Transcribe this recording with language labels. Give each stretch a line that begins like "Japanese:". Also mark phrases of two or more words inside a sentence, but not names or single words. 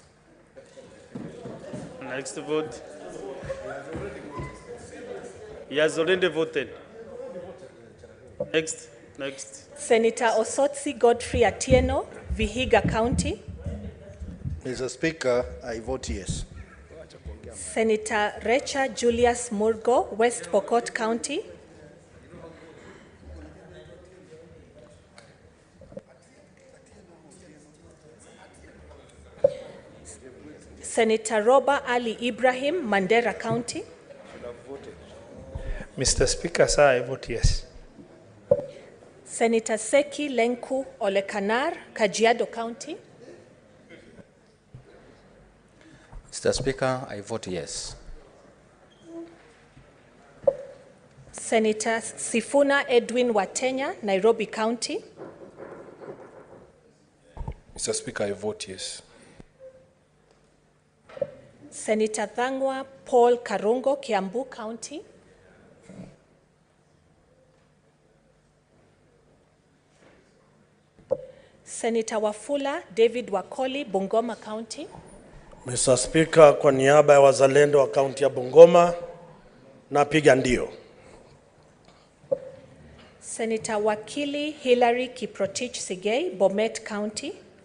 English: Next vote. He has already voted. Next. Senator Osotsi Godfrey Atieno, Vihiga County. Mr. Speaker, I vote yes. Senator Recha Julius Murgo, West Pokot County. Senator Roba Ali Ibrahim, Mandera County. Mr. Speaker, sir, I vote yes. Senator Seki Lenku Olekanar, Kajiado County. Mr. Speaker, I vote yes. Senator Sifuna Edwin Watenya, Nairobi County. Mr. Speaker, I vote yes. Senator Thangwa Paul Karungo, Kiambu County. Senator Wafula David Wakoli, Bungoma County. Mr.
Swahili: Speaker, kwa niaba ya wazalendo wa kaunti ya Bungoma, napiga ndio.
English: Senator Wakili Hillary Kiprotich Sigei, Bomet County.